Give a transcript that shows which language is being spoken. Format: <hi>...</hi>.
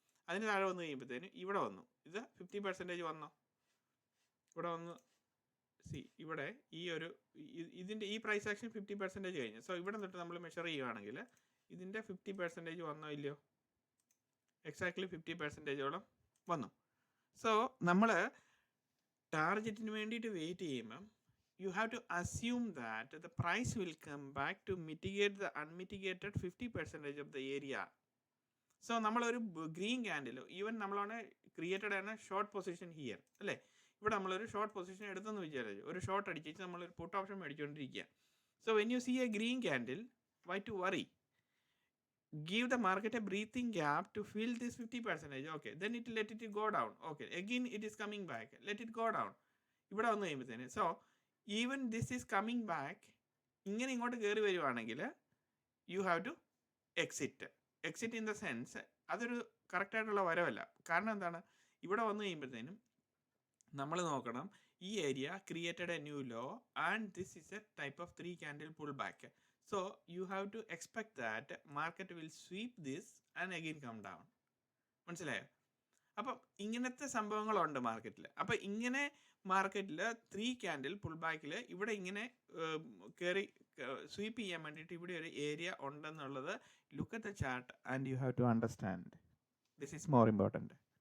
<ml>അതിന് താഴെ വന്നു കഴിയുമ്പോഴത്തേനും ഇവിടെ വന്നു, ഇത് 50% വന്നോ, ഇവിടെ വന്നു. ഇവിടെ ഈ ഒരു ഇതിൻ്റെ ഈ പ്രൈസ് ആക്ഷൻ 50% കഴിഞ്ഞു. സോ ഇവിടെ തൊട്ട് നമ്മൾ മെഷർ ചെയ്യുവാണെങ്കിൽ ഇതിൻ്റെ 50% വന്നോ ഇല്ലയോ? എക്സാക്ട്ലി 50%ഓളം വന്നു. സോ നമ്മൾ ടാർഗറ്റിന് വേണ്ടിയിട്ട് വെയിറ്റ് ചെയ്യുമ്പം</ml> <en>you have to assume that the price will come back to mitigate the unmitigated 50% of the area.</en> <ml>So നമ്മളൊരു ഗ്രീൻ ക്യാൻഡിൽ ഈവൻ നമ്മളാണ് ക്രിയേറ്റഡ് ആണ് ഷോർട്ട് പൊസിഷൻ ഹിയർ അല്ലേ, ഇവിടെ നമ്മളൊരു ഷോർട്ട് പൊസിഷൻ എടുത്തെന്ന് വിചാരിച്ചു, ഒരു ഷോർട്ട് അടിച്ചിട്ട് നമ്മളൊരു puttu option മേടിച്ചുകൊണ്ടിരിക്കുക.</ml> <en>So when you see a green candle, why to worry? Give the market a breathing gap to fill this 50%. Okay, then it let it go down. Okay, again it is coming back. Let it go down.</en> <ml>ഇവിടെ വന്നു കഴിയുമ്പോഴത്തേന് so</ml> <en>even this is coming back,</en> <ml>ഇങ്ങനെ ഇങ്ങോട്ട് കയറി വരുവാണെങ്കിൽ</ml> <en>You have to exit.</en> <ml>Exit in the sense അതൊരു കറക്റ്റായിട്ടുള്ള വരവല്ല. കാരണം എന്താണ്, ഇവിടെ വന്നു കഴിയുമ്പോഴത്തേനും നമ്മൾ നോക്കണം, ഈ area</ml> <en>Created a new low and this is a type of 3 candle pull back. So you have to expect that market will sweep this and again come down.</en> <ml>മനസ്സിലായോ? അപ്പം ഇങ്ങനത്തെ സംഭവങ്ങളുണ്ട് മാർക്കറ്റിൽ. അപ്പം ഇങ്ങനെ മാർക്കറ്റിൽ 3 candle പുൾ ബാക്കിൽ ഇവിടെ ഇങ്ങനെ കയറി സ്വീപ്പ് ചെയ്യാൻ വേണ്ടിയിട്ട് ഇവിടെ ഒരു ഏരിയ ഉണ്ടെന്നുള്ളത്</ml> <en>Look at the chart and you have to understand. This is more important.</en>